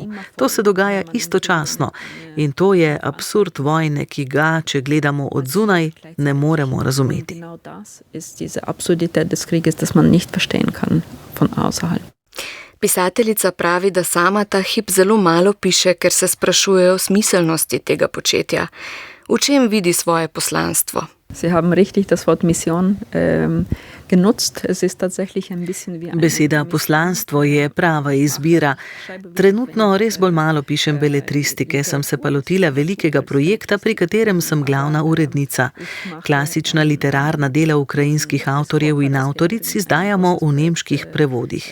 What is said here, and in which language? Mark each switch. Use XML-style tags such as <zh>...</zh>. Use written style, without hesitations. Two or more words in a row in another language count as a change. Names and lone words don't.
<sl>To se dogaja istočasno in to je absurd vojne, ki ga, če gledamo od zunaj, ne moremo razumeti. Pisateljica pravi, da sama ta hip zelo malo piše, ker se sprašuje o smiselnosti tega početja. V čem vidi svoje poslanstvo?</sl> <de>Sie haben richtig das Wort Mission genutzt. Es ist tatsächlich ein bisschen wie</de> <sl>Beseda poslanstvo je prava izbira. Trenutno res bolj malo pišem beletristike, sem se pa lotila velikega projekta, pri katerem sem glavna urednica. Klasična literarna dela ukrajinskih avtorjev in avtoric izdajamo v nemških prevodih.</sl>